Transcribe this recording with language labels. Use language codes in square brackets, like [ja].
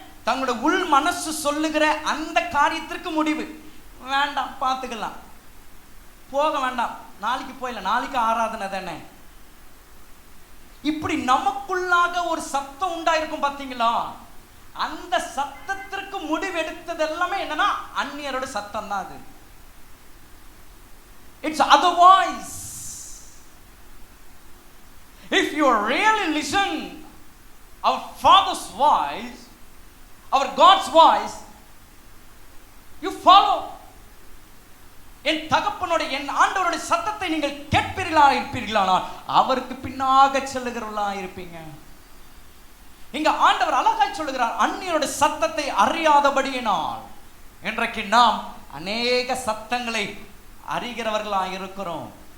[ta] தங்களோட உள் மனசு சொல்லுகிற அந்த காரியத்திற்கு முடிவு வேண்டாம், பார்த்துக்கலாம், போக வேண்டாம், நாளைக்கு போயிடலாம், நாளைக்கு ஆராதனை தானே. இப்படி நமக்குள்ளாக ஒரு சத்தம் உண்டாயிருக்கும் பார்த்தீங்களா? அந்த சத்தத்திற்கு முடிவெடுத்தது எல்லாமே என்னன்னா அந்நியரோட சத்தம் தான் அது. [en] It's other voice. If you really listen our Father's voice, our God's voice, you follow. [ta] என் தகப்பனோட என் ஆண்டவருடைய சத்தத்தை நீங்கள் கேட்பீர்களா இருப்பீர்களானால் அவருக்கு பின்னாக செல்லுகிறவர்களா இருப்பீங்க. இங்க ஆண்டவர் அழகாய் சொல்லுகிறார், அந்நியருடைய சத்தத்தை அறியாதபடியினால். இன்றைக்கு நாம் அநேக சத்தங்களை அறிகிறவர்களா இருக்கிறோம்.